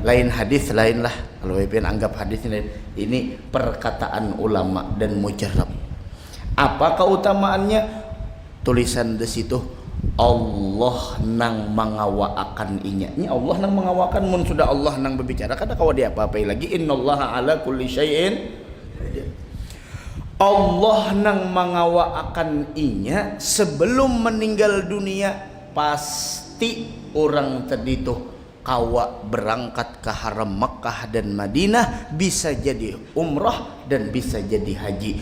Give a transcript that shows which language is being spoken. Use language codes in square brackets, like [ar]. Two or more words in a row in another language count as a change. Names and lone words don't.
[bjn] Lain hadis lain lah, kalau pian anggap hadis ini perkataan ulama dan mujarrab. Apa keutamaannya? Tulisan di situ, Allah nang mengawaakan inya. Ini Allah nang mengawakan, mun sudah Allah nang berbicara kada kawa dia apa-apa lagi. [ar] إن الله على كل شيء. [bjn] Allah nang mengawaakan inya sebelum meninggal dunia, pasti orang tadi tuh kawa berangkat ke haram Makkah dan Madinah, bisa jadi umrah dan bisa jadi haji.